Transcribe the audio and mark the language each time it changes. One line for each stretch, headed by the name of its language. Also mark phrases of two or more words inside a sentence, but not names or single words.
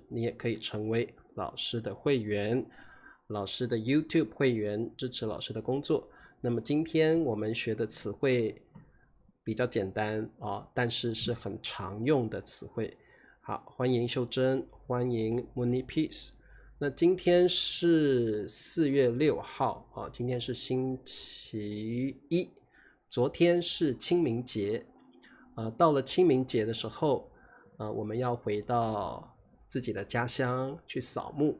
Chinese: 你也可以成為老師的會員，老師的 YouTube 會員，支持老師的工作。那麼今天我們學的詞彙比較簡單啊，但是是很常用的詞彙。好，歡迎秀珍，歡迎 Mooney Peace。那今天是4月6號啊，今天是星期一，昨天是清明節。到了清明節的時候，我們要回到自己的家鄉去掃墓。